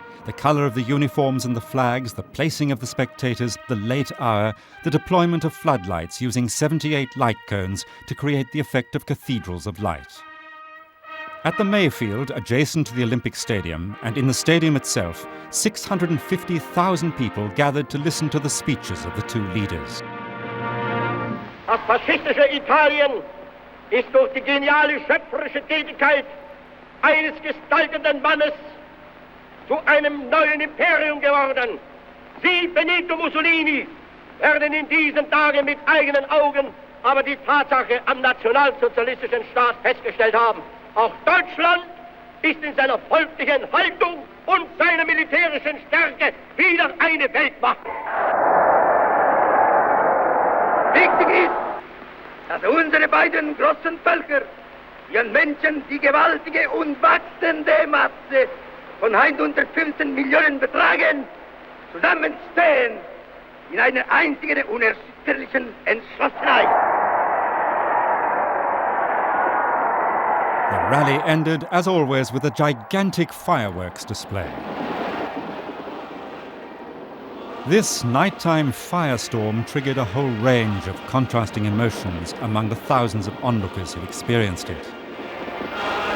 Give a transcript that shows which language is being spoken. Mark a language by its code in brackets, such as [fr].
[en] The color of the uniforms and the flags, the placing of the spectators, the late hour, the deployment of floodlights using 78 light cones to create the effect of cathedrals of light. At the Mayfield, adjacent to the Olympic Stadium, and in the stadium itself, 650,000 people gathered to listen to the speeches of the two leaders. [de] Das faschistische Italien ist durch die geniale schöpferische Tätigkeit eines gestaltenden Mannes zu einem neuen Imperium geworden. Sie, Benito Mussolini, werden in diesen Tagen mit eigenen Augen aber die Tatsache am nationalsozialistischen Staat festgestellt haben. Auch Deutschland ist in seiner volklichen Haltung und seiner militärischen Stärke wieder eine Weltmacht. Wichtig ist, dass unsere beiden großen Völker ihren Menschen die gewaltige und wachsende Masse von 115 Millionen betragen, zusammenstehen in einer einzigen unerschütterlichen Entschlossenheit. [en] The rally ended, as always, with a gigantic fireworks display. This nighttime firestorm triggered a whole range of contrasting emotions among the thousands of onlookers who experienced it.